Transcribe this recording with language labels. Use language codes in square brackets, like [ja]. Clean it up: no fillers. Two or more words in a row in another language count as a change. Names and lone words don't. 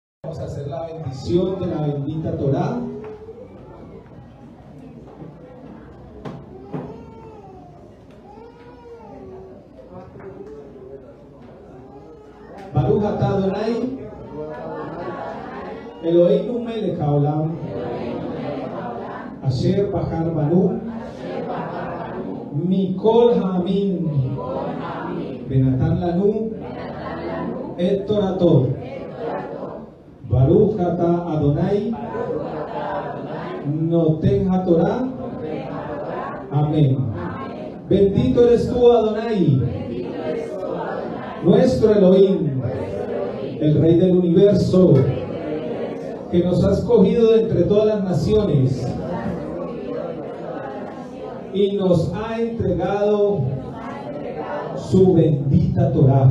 [es] vamos a hacer la bendición de la bendita Torá. [he] ברוך אתה אדוני אלוהינו מלך העולם אשר בחר בנו מכל העמים ונתן לנו את תורתו. ברוך אתה אדוני נותן התורה. [es] Amén. Bendito eres tú, Adonai, nuestro Elohim, el Rey del universo, que nos has escogido de entre todas las naciones y nos ha entregado su bendita Torá.